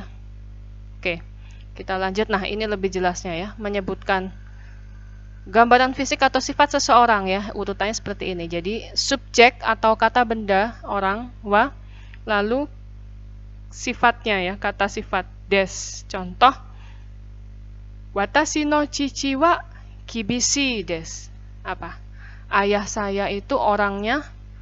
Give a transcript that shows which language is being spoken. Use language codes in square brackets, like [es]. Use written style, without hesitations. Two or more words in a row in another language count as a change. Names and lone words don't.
[id] Oke, kita lanjut. Nah, ini lebih jelasnya ya, menyebutkan gambaran fisik atau sifat seseorang ya. Urutannya seperti ini. Jadi, subjek atau kata benda orang wa, lalu sifatnya ya, kata sifat des. Contoh, [ja] 私の父は厳しいです. [id] Apa? Ayah saya itu orangnya